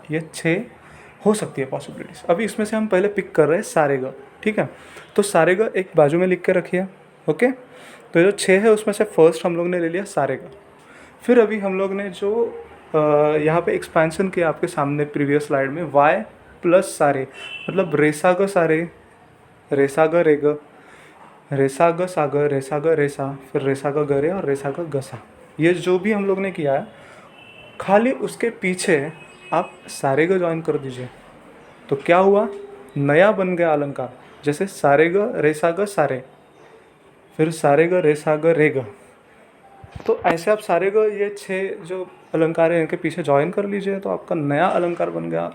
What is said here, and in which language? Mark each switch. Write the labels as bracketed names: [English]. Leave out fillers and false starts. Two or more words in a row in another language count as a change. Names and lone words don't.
[Hindi] ये 6 हो सकती है पॉसिबिलिटीज़। अभी इसमें से हम पहले पिक कर रहे हैं सारे ग, ठीक है। तो सारे ग एक बाजू में लिख के रखिए, ओके। तो जो 6 है उसमें से फर्स्ट हम लोग ने ले लिया सारे ग। फिर अभी हम लोग ने जो यहाँ पे एक्सपेंशन किया आपके सामने [English] previous slide [Hindi] में, y प्लस सारे, मतलब रेसा ग सारे, रेसा ग रे ग, रेसा ग सा ग, रेसा ग रेसा, फिर रेसा ग गरे और रेसा ग गसा। ये जो भी हम लोग ने किया है, खाली उसके पीछे आप सारे ग ज्वाइन कर दीजिए। तो क्या हुआ, नया बन गया अलंकार। जैसे सारे ग रेसा ग सारे, फिर सारे ग रेसा ग रे ग। तो ऐसे आप सारे ग ये 6 जो अलंकार है इनके पीछे ज्वाइन कर लीजिए, तो आपका नया अलंकार बन गया।